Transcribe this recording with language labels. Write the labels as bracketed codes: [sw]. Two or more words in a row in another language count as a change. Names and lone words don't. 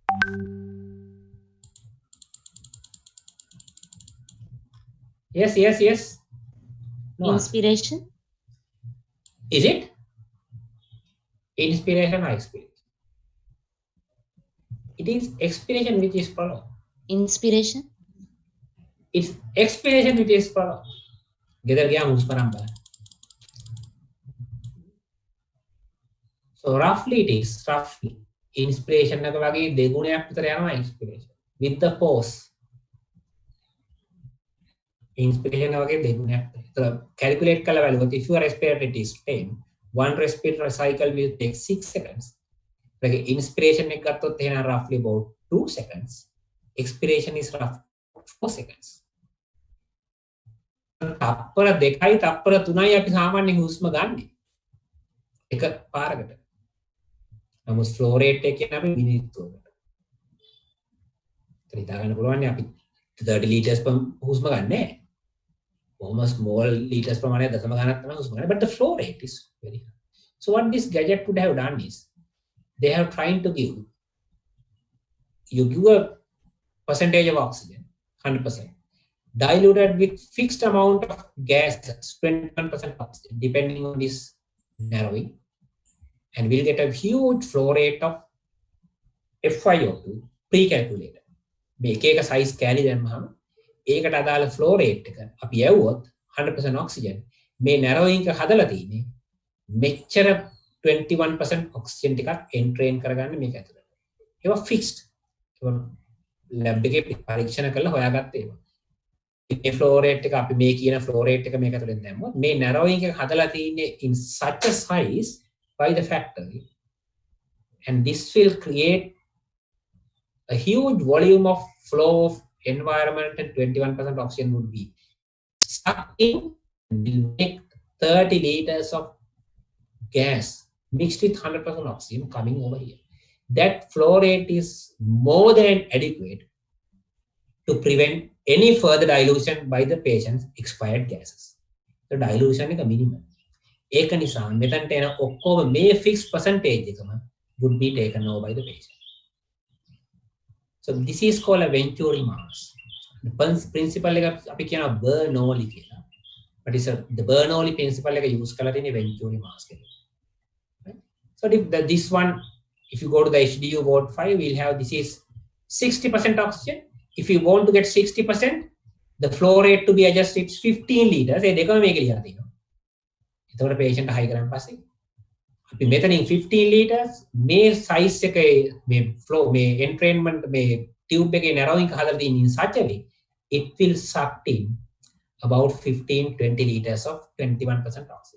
[en] Yes. No Inspiration. Answer. Is it? Inspiration or expiration? It is expiration which is prolonged. Inspiration. It's expiration which is prolonged. [si] ගෙදර ගියාම හුස්ම නම් බලන්න. [en] So roughly it is inspiration [si] එක වගේ දෙගුණයක් විතර යනවා [en] expiration with the pause. Inspiration වගේ දෙගුණයක්. So calculate [si] කරලා බලුවොත් [en] if your respiratory rate is 10, one respiratory cycle will take 6 seconds. Like inspiration [si] එක ගත්තොත් එහෙනම් [en] roughly about 2 seconds. Expiration is roughly 4 seconds. [si] තප්පර 2යි තප්පර 3යි අපි සාමාන්‍යයෙන් හුස්ම ගන්න. එක පාරකට. නමුත් [en] flow rate [si] එක කියන්නේ අපි මිනිත්තුවකට. ඒත් හිතාගන්න පුළුවන් අපි 30 [en] liters per [si] හුස්ම ගන්නෑ. [en] Almost small liters [si] ප්‍රමාණය දශම ගණනක් තමයි හුස්ම ගන්න. [en] But the flow rate is very high. So what this gadget would have done is they have trying to give a percentage of oxygen, 100%, diluted with fixed amount of gases, 21% oxygen, depending on this narrowing, and we'll get a huge flow rate of FiO2 pre-calculated. [si] මේක එක size කැලි දැම්මහම ඒකට අදාළ [en] flow rate [si] එක අපි යවුවොත් 100% oxygen මේ narrowing එක හදලා තියෙන්නේ මෙච්චර 21% oxygen ටිකක් entrain කරගන්න මේක ඇතුළට. ඒවා fixed. ඒවා lab එකේ පරීක්ෂණ කරලා හොයාගත්ත ඒවා. මේ flow rate එක අපි මේ කියන flow rate එක මේක ඇතුළෙන් දැම්මොත් මේ narrowing එක හදලා තියෙන්නේ [en] in such a size by the factory, and this will create a huge volume of flow of environment, and 21% oxygen would be sucked in and will make 30 liters of gas mixed with 100% oxygen coming over here. That flow rate is more than adequate to prevent any further dilution by the patient's expired gases. The dilution is a minimum. [si] ඒක නිසා මෙතනට එන ඔක්කොම මේ [en] fixed percentage [si] එකම [en] would be taken over by the patient. So this is called a Venturi mass. The principle [si] එක අපි කියනවා Bernoulli කියලා. [en] But the Bernoulli principle එක use [si] කරලා තියෙන්නේ [en] Venturi mass එක. Right? So this one, if you go to the HDU Ward 5, we'll have this is 60% oxygen. If you want to get 60%, the flow rate to be adjusted is 15 liters. [si] ඒ දෙකම මේක ලියලා තියෙනවා. එතකොට [en] patient high [si] කරන් පස්සේ අපි මෙතනින් 15 liters මේ size එකේ මේ flow මේ entrainment මේ tube එකේ narrowing එක හදලා තියෙන [en] in such a way it will suck in about 15-20 liters of 21% oxygen.